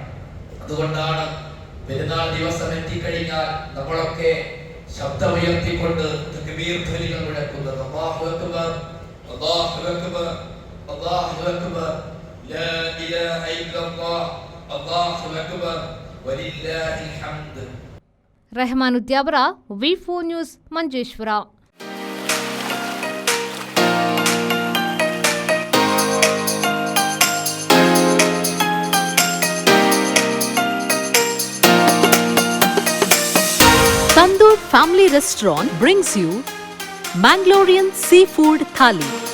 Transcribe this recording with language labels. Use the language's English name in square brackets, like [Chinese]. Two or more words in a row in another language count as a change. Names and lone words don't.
[Malayalam] അതുകൊണ്ടാണ് പെരുന്നാൾ ദിവസം എത്തിക്കഴിഞ്ഞാൽ നമ്മളൊക്കെ ശബ്ദമുയർത്തിക്കൊണ്ട് തക്ബീർ ധ്വനികൾ മുഴക്കുന്നത്. [Arabic] الله أكبر، الله أكبر، الله أكبر، لا إله إلا الله، الله أكبر، ولله الحمد. [Kannada] ರೆಹಮಾನ್ ಉದ್ಯಾವರ, ವಿ4 ನ್ಯೂಸ್, ಮಂಜೇಶ್ವರ. [English] Tandoor Family Restaurant brings you Mangalorean Seafood Thali.